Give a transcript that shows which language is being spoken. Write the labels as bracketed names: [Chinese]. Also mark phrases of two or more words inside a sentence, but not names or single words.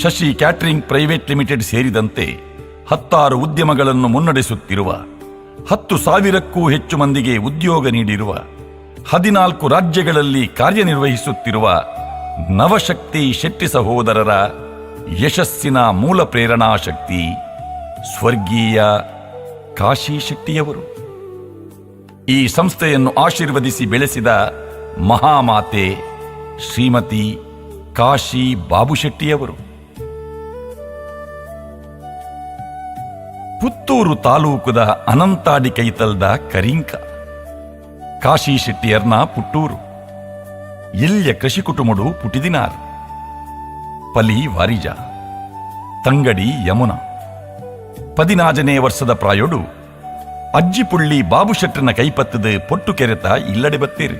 [Kannada] ಶಶಿ ಕ್ಯಾಟರಿಂಗ್ ಪ್ರೈವೇಟ್ ಲಿಮಿಟೆಡ್ ಸೇರಿದಂತೆ 16 ಉದ್ಯಮಗಳನ್ನು ಮುನ್ನಡೆಸುತ್ತಿರುವ 10,000ಕ್ಕೂ ಹೆಚ್ಚು ಮಂದಿಗೆ ಉದ್ಯೋಗ ನೀಡಿರುವ 14 ರಾಜ್ಯಗಳಲ್ಲಿ ಕಾರ್ಯನಿರ್ವಹಿಸುತ್ತಿರುವ ನವಶಕ್ತಿ ಶೆಟ್ಟಿ ಸಹೋದರರ ಯಶಸ್ಸಿನ ಮೂಲ ಪ್ರೇರಣಾ ಶಕ್ತಿ ಸ್ವರ್ಗೀಯ ಕಾಶಿ ಶೆಟ್ಟಿಯವರು. ಈ ಸಂಸ್ಥೆಯನ್ನು ಆಶೀರ್ವದಿಸಿ ಬೆಳೆಸಿದ ಮಹಾಮಾತೆ ಶ್ರೀಮತಿ ಕಾಶಿ ಬಾಬು ಶೆಟ್ಟಿಯವರು. [Tulu] ಪುತ್ತೂರು ತಾಲೂಕುದ ಅನಂತಾಡಿ ಕೈತಲ್ದ ಕರಿಂಕ ಕಾಶಿ ಶೆಟ್ಟಿಯರ್ನ ಪುಟ್ಟೂರು. ಇಲ್ಲಿಯ ಕೃಷಿ ಕುಟುಂಬಡು ಪುಟಿದಿನಾರ್ ಪಲಿ ವಾರಿಜ ತಂಗಡಿ ಯಮುನಾ 14ನೇ ವರ್ಷದ ಪ್ರಾಯೋಡು ಅಜ್ಜಿಪುಳ್ಳಿ ಬಾಬು ಶೆಟ್ಟನ ಕೈಪತ್ತದ ಪೊಟ್ಟು ಕೆರೆತ ಇಲ್ಲಡೆ ಬತ್ತೇರು.